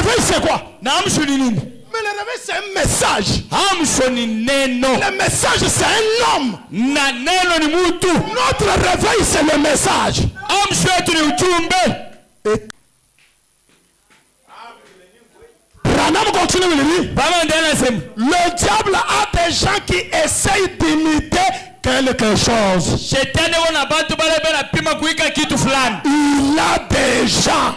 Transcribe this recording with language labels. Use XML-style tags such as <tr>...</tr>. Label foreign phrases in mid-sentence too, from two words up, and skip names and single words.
<fr>c'est quoi?</fr> <sw>Na amsho ni nini?</sw> <fr>Mais le réveil c'est un message.</fr> <sw>Amsho ni neno.</sw> <fr>Le message c'est un homme.</fr> <sw>Na neno ni mtu.</sw> <fr>Notre réveil c'est le message.</fr> <sw>Amsho yetu ni ujumbe.</sw> <fr>Branham continue de dire. Le diable a des gens qui essayent d'imiter quelque chose. Il a des gens.</fr>